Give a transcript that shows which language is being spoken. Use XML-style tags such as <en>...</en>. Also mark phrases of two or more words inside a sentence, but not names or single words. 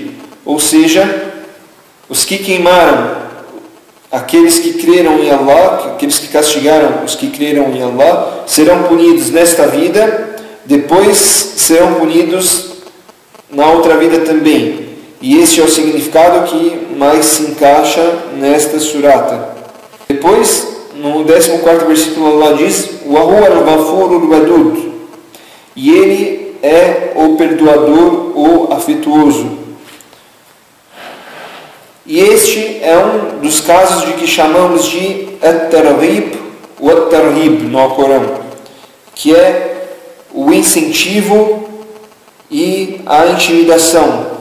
<pt>Ou seja, os que queimaram, aqueles que creram em Allah, aqueles que castigaram os que creram em Allah, serão punidos nesta vida, depois serão punidos na outra vida também. E este é o significado que mais se encaixa nesta surata. Depois, no 14º versículo, Allah diz:</pt> <ar>"وهو الغفور الودود",</ar> <pt>e ele é o perdoador, o afetuoso. E este é um dos casos de que chamamos de at-targhib ou at-tarhib no Alcorão, que é o incentivo e a intimidação.</pt>